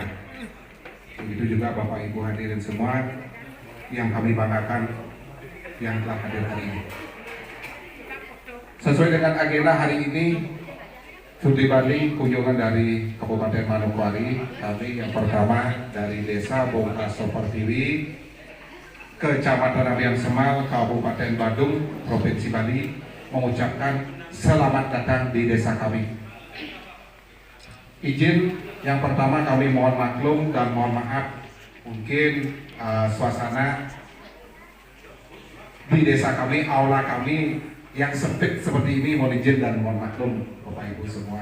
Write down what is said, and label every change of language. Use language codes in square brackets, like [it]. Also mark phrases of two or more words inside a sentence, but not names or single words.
[id] Begitu juga Bapak Ibu hadirin semua yang kami banggakan yang telah hadir hari ini. Sesuai dengan agenda hari ini, studi banding kunjungan dari Kabupaten Manokwari, kami yang pertama dari Desa Bongoso Pertiwi, Kecamatan Abian Semar, Kabupaten Badung, Provinsi Bali, mengucapkan selamat datang di desa kami. Izin yang pertama kami mohon maklum dan mohon maaf, mungkin suasana di desa kami, aula kami yang sempit seperti ini, mohon izin dan mohon maklum Bapak Ibu semua.